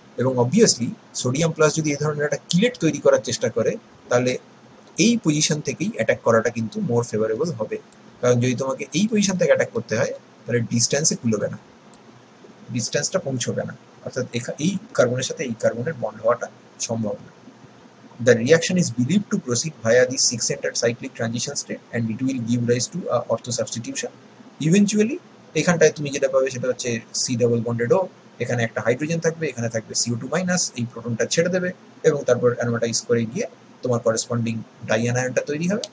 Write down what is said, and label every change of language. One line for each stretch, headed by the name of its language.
Bangla: এবং obviously sodium plus যদি এই ধরনের একটা কিলেট তৈরি করার চেষ্টা করে, তাহলে এই পজিশন থেকেই অ্যাটাক করাটা কিন্তু মোর ফেভারেবল হবে। কারণ যদি তোমাকে এই পজিশন থেকে অ্যাটাক করতে হয়, তাহলে ডিস্ট্যান্সে কুলোবে না, ডিস্ট্যান্সটা পৌঁছবে না, অর্থাৎ এই কার্বনের সাথে এই কার্বনের বন্ড হওয়াটা সম্ভব না।
English: The reaction is believed to proceed via the six-centered cyclic transition state and it will give rise to a ortho substitution.
Bangla: Eventually, এখানটায় তুমি যেটা পাবে সেটা হচ্ছে সি ডাবল বন্ডেড ও, এখানে একটা হাইড্রোজেন থাকবে, এখানে থাকবে CO2 মাইনাস, এই প্রোটনটা ছেড়ে দেবে এবং তারপর অ্যারোমাটাইজ করে গিয়ে তোমার করেসপন্ডিং ডাইঅ্যানায়নটা তৈরি হবে।